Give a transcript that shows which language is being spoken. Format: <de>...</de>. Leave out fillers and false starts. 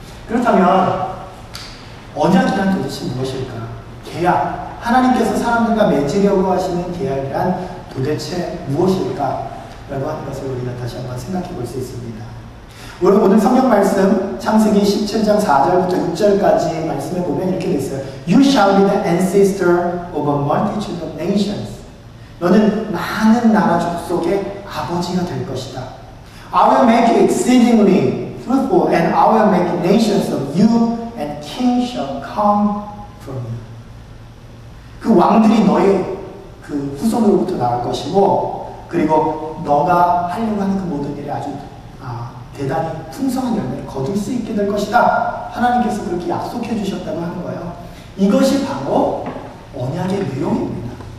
<ko>그렇다면 언약이란 도대체 무엇일까? 계약, 하나님께서 사람들과 맺으려고 하시는 계약이란 도대체 무엇일까? 라고 하는 것을 우리가 다시 한번 생각해 볼 수 있습니다. 오늘 성경 말씀 창세기 17장 4절부터 6절까지 말씀에 보면 이렇게 되어 있어요.</ko> <en>You shall be the ancestor of a multitude of nations.</en> <ko>너는 많은 나라 족속의 아버지가 될 것이다.</ko> <en>I will make you exceedingly fruitful and I will make nations of you and kings shall come from you.</en> <ko>그 왕들이 너의 그 후손으로부터 나올 것이고 그리고 너가 하려고 하는 그 모든 일에 아주 대단히 풍성한 열매를 거둘 수 있게 될 것이다. 하나님께서 그렇게 약속해 주셨다고 하는 거예요. 이것이 바로 언약의 내용입니다.</ko>